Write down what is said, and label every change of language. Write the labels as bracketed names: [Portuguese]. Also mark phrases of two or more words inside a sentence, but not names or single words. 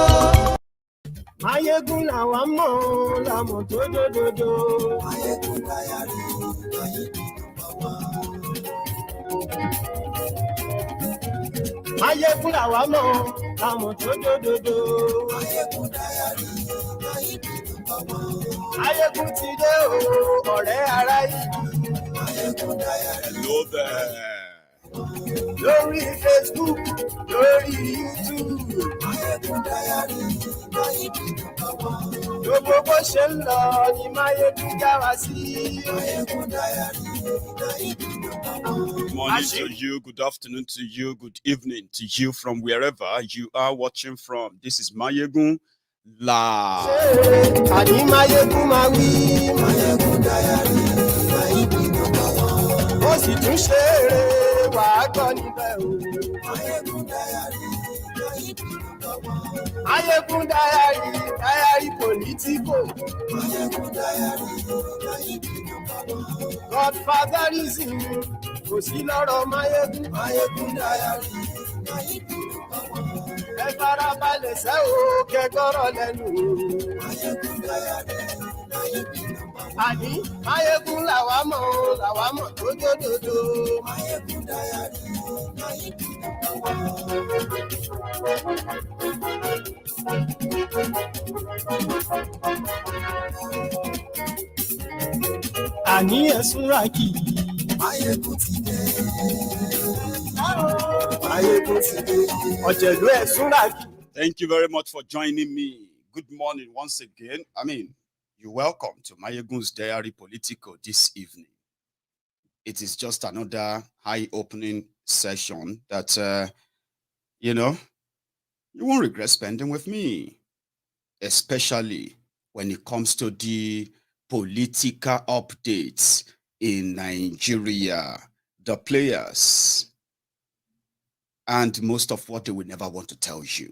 [Yoruba] Maiyegun la wa mo la mo do do do do. Maiyegun diary, Maiyegun la wa mo la mo do do do do. Maiyegun diary, Maiyegun ti dé o, ọ̀rẹ́ ará yìí. [English] Maiyegun diary. Hello there. [Yoruba] Lórí Facebook, lórí YouTube. Maiyegun diary, gbogbo bó ṣe ń lọ ni Maiyegun já wa sí. Maiyegun diary. [English] Good morning to you, good afternoon to you, good evening to you from wherever you are watching from. This is Maiyegun live. [Yoruba] Àní Maiyegun máa wí. Maiyegun diary, ó sì tún ṣe eré wàá gbọ́ níbẹ̀ o. Maiyegun diary, Maiyegun diary Politico. Maiyegun diary, Godfatherism kò sí lọ́rọ̀ Maiyegun. Maiyegun diary. Ẹ farabalẹ̀ sẹ́ o kẹ́gọ́rọ̀ lẹ́nu. Maiyegun diary. Àní Maiyegun làwa mọ̀ dódódódó. MaiyegunDiary, Maiyegun àní ẹ̀sùn rákì. Maiyegun ti dé. Maiyegun ti dé. Ọ̀jẹ̀lú ẹ̀sùn rákì. [English] Thank you very much for joining me. Good morning once again. You're welcome to MaiyegunsDiary Politico this evening. It is just another eye-opening session that, you won't regret spending with me, especially when it comes to the political updates in Nigeria, the players, and most of what they will never want to tell you.